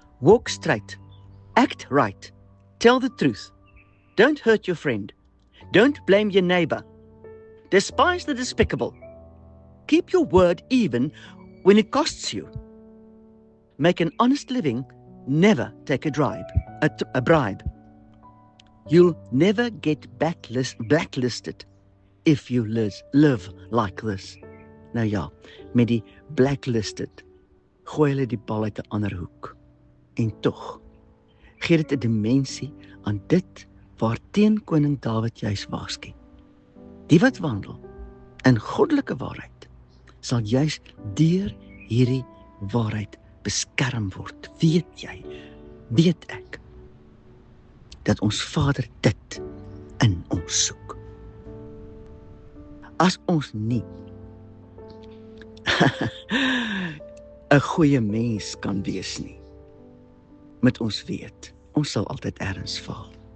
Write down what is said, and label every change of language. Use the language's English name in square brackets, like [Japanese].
[English] Walk straight, act right, tell the truth, don't hurt your friend, don't blame your neighbor, despise the despicable, keep your word even when it costs you, make an honest living, never take a bribe. You'll never get blacklisted if you live like this. [Afrikaans] Nou ja, met die blacklisted gooi hulle die bal uit 'n ander hoek. En tog gee dit 'n dimensie aan dit waarteen koning Dawid juis waarsku. Die wat wandel in goddelike waarheid sal juis deur hierdie waarheid beskerm word. Weet ek dat ons Vader dit in ons soek. As ons nie 'n goeie mens kan wees nie, met ons weet, ons sal altyd ergens faal.